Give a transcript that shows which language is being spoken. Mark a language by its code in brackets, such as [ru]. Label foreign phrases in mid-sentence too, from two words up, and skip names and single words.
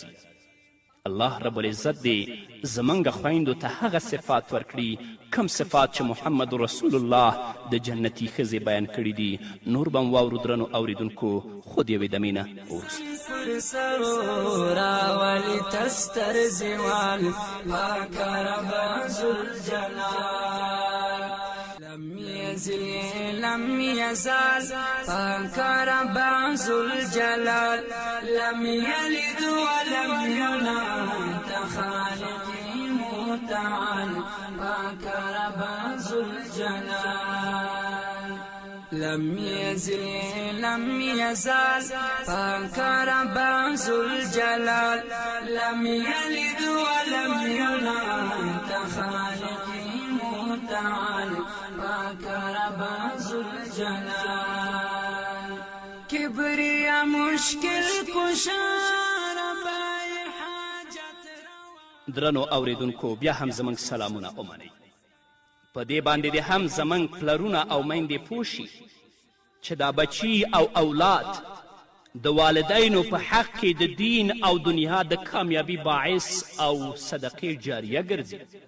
[ar] الله رب العزت [ps] دې زموږ خویندو ته هغه صفات ورکړي کم صفات چې [ar] محمد رسول الله [ps] د جنتي ښځې بیان کړي دي. نور به م واورو درنو اوریدونکو، خود یوې دمې نه وروسته. پر سرو راولی تستر زوال پاک رب ذوالجلال [ar] لم يزل لم يزال [ps] پاک رب ذوالجلال [ar] لم يلد ولم يولد خالقي متعال [ps] پاک رب ذوالجلال [ar] لم يزل لم يزال [ps] پاک رب ذوالجلال [ar] لم يلد ولم يولد خالقي متعال [ps] پاک رب ذوالجلال کبریا مشکل کشا رب حاجت درنو اوریدونکو، بیا هم زموږ سلامونه ومنئ. په دې باندې دې هم زموږ پلرونه او میندې پوه شي چې دا بچي او اولاد د والدینو په حق کې د دین او دنیا د کامیابی باعث او صدقې جاریه ګرځي.